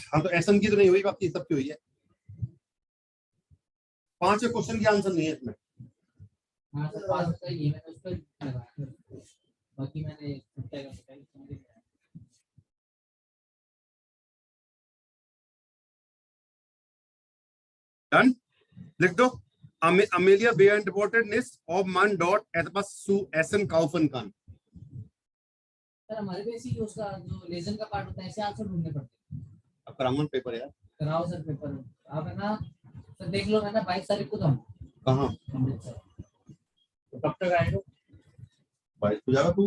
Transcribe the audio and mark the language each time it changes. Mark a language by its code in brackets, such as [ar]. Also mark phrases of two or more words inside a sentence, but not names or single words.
[hi] हाँ तो एसएन की तो नहीं हुई, बाकी सबकी हुई है। 5 क्वेश्चन की आंसर नहीं है इसमें। हाँ सर, पास का ये मैंने उस पर लगाया, बाकी मैंने छुट्टा का बताया, समझ गया। डन, लिख दो। [de] Amelia beantwortet nicht, ob man dort etwas zu essen kaufen kann। [hi] सर हमारे पे ऐसी उसका जो लेजन का पार्ट होता है, ऐसे आंसर ढूंढने पड़ते हैं। अब करामन पेपर यार, कराओ सर पेपर, आप है ना सर देख लो, है ना 22 तारीख को तो हम कहाँ अमृतसर। तो कब तक आएगा? भाई तू जाएगा, तू